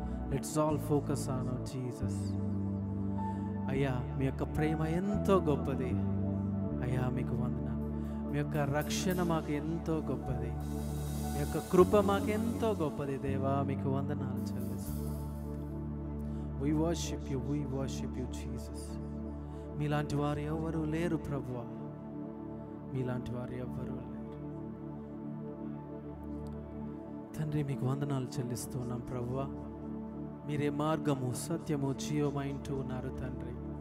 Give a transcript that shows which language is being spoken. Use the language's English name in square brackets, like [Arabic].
[English] Let's all focus on Jesus. [Telugu] అయ్యా మీ యొక్క ప్రేమ ఎంతో గొప్పది అయ్యా, మీకు వందనాలు. మీ యొక్క రక్షణ మాకు ఎంతో గొప్పది, మీ యొక్క కృప మాకు ఎంతో గొప్పది దేవా, మీకు వందనాలు చెల్లిస్తాం. [English] We worship you, we worship you Jesus. [Telugu] మీలాంటి వారు ఎవరు లేరు ప్రభువా, మీలాంటి వారు ఎవరు లేరు తండ్రి. మీకు వందనాలు చెల్లిస్తున్నాం ప్రభువా. మీరే మార్గము సత్యము జీవమైంటూ ఉన్నారు తండ్రి.